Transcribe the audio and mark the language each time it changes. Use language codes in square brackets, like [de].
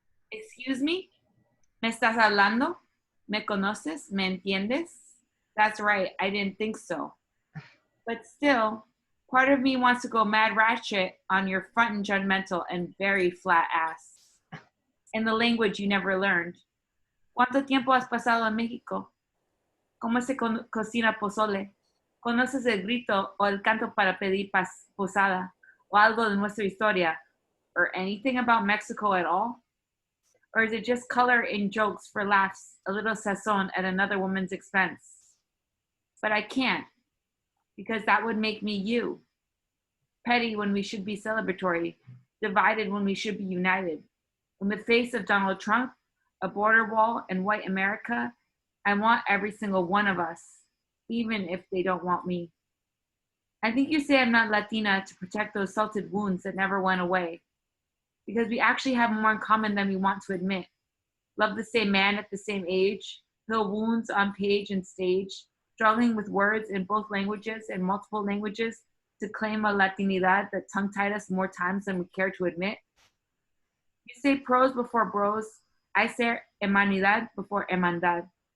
[en] Excuse me? [es] ¿Me estás hablando? ¿Me conoces? ¿Me entiendes? [en] That's right, I didn't think so. But still, part of me wants to go mad ratchet on your front and judgmental and very flat ass. In the language you never learned. [es] ¿Cuánto tiempo has pasado en México? ¿Cómo se cocina pozole? ¿Conoces el grito o el canto para pedir posada? ¿O algo de nuestra historia? [en] Or anything about Mexico at all? Or is it just color in jokes for laughs, a little sazon at another woman's expense? But I can't, because that would make me you. Petty when we should be celebratory, divided when we should be united. In the face of Donald Trump, a border wall, and white America, I want every single one of us, even if they don't want me. I think you say I'm not Latina to protect those salted wounds that never went away, because we actually have more in common than we want to admit. Love the same man at the same age, heal wounds on page and stage, struggling with words in both languages and multiple languages to claim a Latinidad that tongue-tied us more times than we care to admit. You say pros before bros. I say hermanidad before hermandad.